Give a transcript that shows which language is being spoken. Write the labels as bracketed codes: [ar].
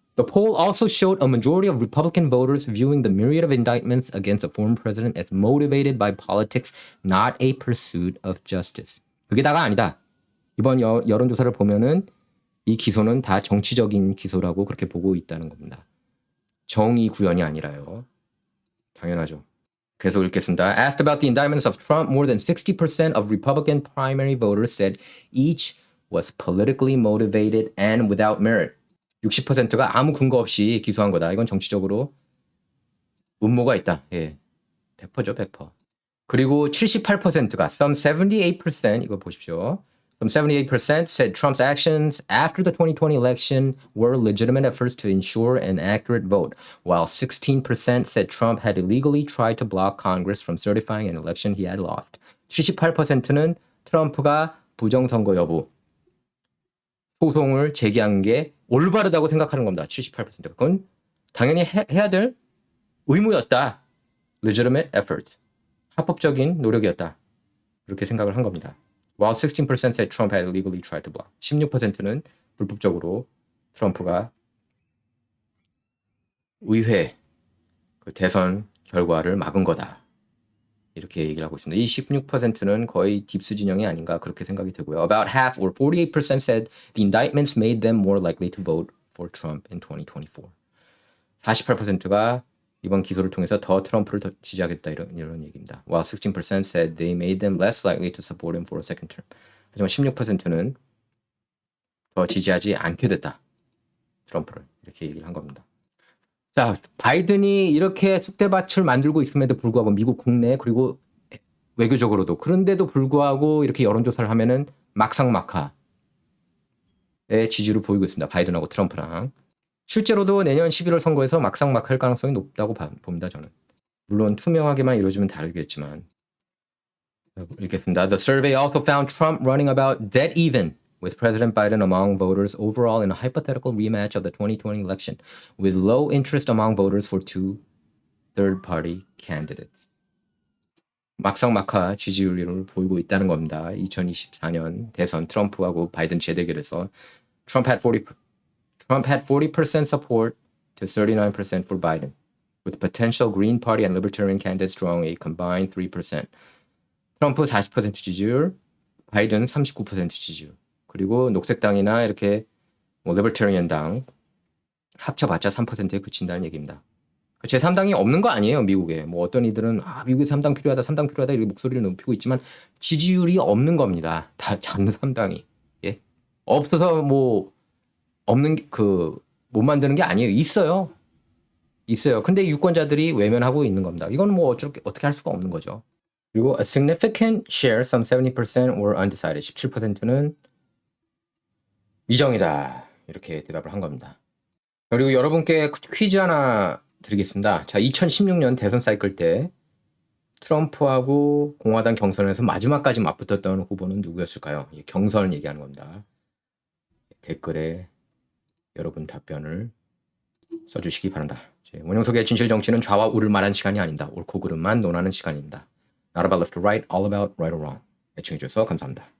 [en] The poll also showed a majority of Republican voters viewing the myriad of indictments against the former president as motivated by politics, not a pursuit of justice. [ko] 그게 다가 아니다. 이번 여론조사를 보면은 이 기소는 다 정치적인 기소라고 그렇게 보고 있다는 겁니다. 정의 구현이 아니라요. 당연하죠. 계속 읽겠습니다. [en] Asked about the indictments of Trump, more than 60% of Republican primary voters said each was politically motivated and without merit. [ko] 60%가 아무 근거 없이 기소한 거다. 이건 정치적으로 음모가 있다. 예. 100%죠, 100%. 그리고 78%가 [en] some 78% [ko] 이거 보십시오. [en] Some 78% said Trump's actions after the 2020 election were legitimate efforts to ensure an accurate vote, while 16% said Trump had illegally tried to block Congress from certifying an election he had lost. [ko] 78%는 트럼프가 부정선거 여부 소송을 제기한 게 올바르다고 생각하는 겁니다. 78%가. 그건 당연히 해야 될 의무였다. [en] legitimate effort. [ko] 합법적인 노력이었다. 이렇게 생각을 한 겁니다. [en] While 16% said Trump had illegally tried to block. [ko] 16%는 불법적으로 트럼프가 의회 그 대선 결과를 막은 거다. 이렇게 얘기를 하고 있습니다. 이 16%는 거의 딥스 진영이 아닌가 그렇게 생각이 되고요. [en] About half or 48% said the indictments made them more likely to vote for Trump in 2024. [ko] 48%가 이번 기소를 통해서 더 트럼프를 더 지지하겠다 이런 얘기입니다. [en] While 16% said they made them less likely to support him for a second term. [ko] 하지만 16%는 더 지지하지 않게 됐다. 트럼프를 이렇게 얘기를 한 겁니다. 자, 바이든이 이렇게 쑥대밭을 만들고 있음에도 불구하고 미국 국내 그리고 외교적으로도 그런데도 불구하고 이렇게 여론조사를 하면은 막상막하의 지지를 보이고 있습니다. 바이든하고 트럼프랑. 실제로도 내년 11월 선거에서 막상막할 가능성이 높다고 봅니다. 저는. 물론 투명하게만 이루어지면 다르겠지만. 읽겠습니다. [en] The survey also found Trump running about dead even with President Biden among voters overall in a hypothetical rematch of the 2020 election, with low interest among voters for two third-party candidates. [ko] 막상막하 지지율을 보이고 있다는 겁니다. 2024년 대선 트럼프하고 바이든 재대결에서 [en] Trump had 40% support to 39% for Biden, with potential Green Party and Libertarian candidates drawing a combined 3%. [ko] 트럼프 40% 지지율, 바이든 39% 지지율. 그리고 녹색당이나 이렇게 뭐 리버터리언당 합쳐봤자 3%에 그친다는 얘기입니다. 제3당이 없는 거 아니에요, 미국에. 뭐 어떤 이들은 미국에 3당 필요하다, 3당 필요하다 이렇게 목소리를 높이고 있지만 지지율이 없는 겁니다. 다 잡는 3당이. 예? 없어서 뭐 없는 못 만드는 게 아니에요. 있어요. 근데 유권자들이 외면하고 있는 겁니다. 이건 뭐 어떻게 할 수가 없는 거죠. 그리고 [en] a significant share, some 70% were undecided. [ko] 17%는 미정이다. 이렇게 대답을 한 겁니다. 그리고 여러분께 퀴즈 하나 드리겠습니다. 자, 2016년 대선 사이클 때 트럼프하고 공화당 경선에서 마지막까지 맞붙었던 후보는 누구였을까요? 경선 얘기하는 겁니다. 댓글에 여러분 답변을 써주시기 바란다. 원영석의 진실정치는 좌와 우를 말하는 시간이 아닙니다. 옳고 그름만 논하는 시간입니다. [en] Not about left or right, all about right or wrong. [ko] 애청해주셔서 감사합니다.